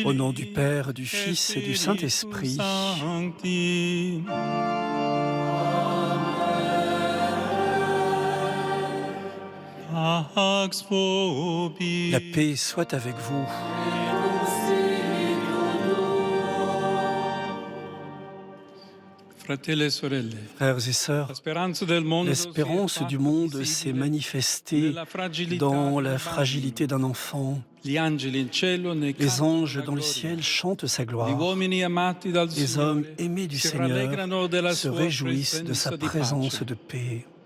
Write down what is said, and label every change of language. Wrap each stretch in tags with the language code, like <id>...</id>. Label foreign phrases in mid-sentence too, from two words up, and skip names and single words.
<fr>Au nom du Père, du Fils et du Saint-Esprit.</fr> <la>Sancti. Pax vobis.</la> <fr>La paix soit avec vous.</fr> <it>Fratelli e sorelle,</it> <fr>Frères et sœurs, l'espérance du monde s'est manifestée dans la fragilité d'un enfant. Les anges dans le ciel chantent sa gloire. Les hommes aimés du Seigneur se réjouissent de sa présence de paix.</fr>